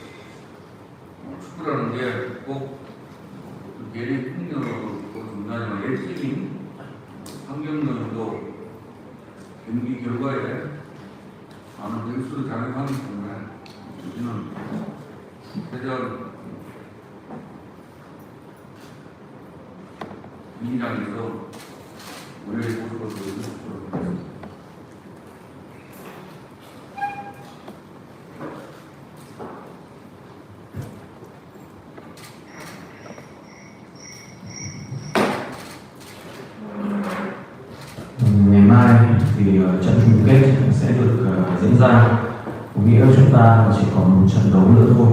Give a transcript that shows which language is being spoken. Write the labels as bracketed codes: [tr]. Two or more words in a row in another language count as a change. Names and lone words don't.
[ko] 축구라는 게 꼭 개인 능력도 중요하지만 예측인 환경론도 경기 결과에 많은 변수를 작용하기 때문에 우리는 최대한 민주당에서 우리의 모습을 보여주도록 하겠습니다. [vi] Ngày mai thì trận chung kết sẽ được diễn ra, có nghĩa chúng ta chỉ còn một trận đấu nữa thôi.